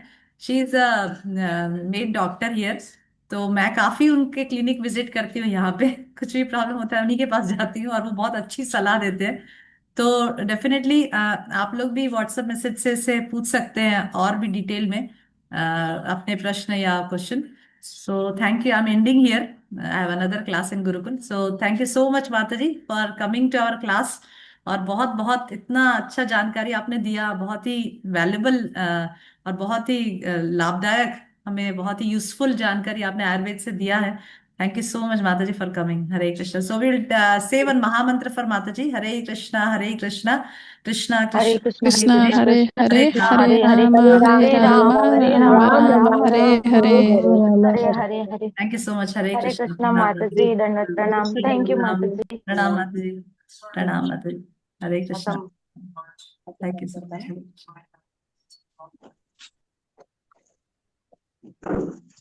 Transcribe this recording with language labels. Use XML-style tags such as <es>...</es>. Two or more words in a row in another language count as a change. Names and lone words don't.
<en>She is made doctor here.</en> <hi>तो मैं काफी उनके क्लिनिक विजिट करती हूँ यहाँ पे कुछ भी प्रॉब्लम होता है उन्हीं के पास जाती हूँ और वो बहुत अच्छी सलाह देते हैं। तो डेफिनेटली आप लोग भी व्हाट्सएप मैसेज से पूछ सकते हैं और भी डिटेल में अपने प्रश्न या क्वेश्चन।</hi> <en>So thank you, I am ending here, I have another class in Gurukul. So thank you so much</en> <hi>माता जी</hi> <en>for coming to our class.</en> <hi>और बहुत बहुत इतना अच्छा जानकारी आपने दिया, बहुत ही वैल्यूबल और बहुत ही लाभदायक, हमें बहुत ही यूजफुल जानकारी आपने आयुर्वेद से दिया है।</hi> <en>Thank you so much</en> <hi>माता जी</hi> <en>for coming.</en> <hi>हरे कृष्णा।</hi> <en>So will say one mahamantra for</en> <hi>माता जी। हरे कृष्णा, हरे कृष्णा, कृष्णा हरे कृष्णा, कृष्ण हरे कृष्णा हरे हरे, कृष्ण हरे कृष्ण हरे हरे कृष्ण राम, हरे हरे हरे राम हरे हरे हरे राम राम हरे राम राम राम राम हरे राम हरे। हरे हरे हरे हरे हरे।</hi> <en>Thank you so much. हरे</en> <hi>हरे कृष्णा, कृष्णा माता माता जी। जी, दंडवत प्रणाम।</hi> <en>thank you</en> <hi>प्रणाम, माता जी। प्रणाम माता जी, प्रणाम माता जी। हरे कृष्णा। खत्म।</hi> <en>Thank you so much.</en>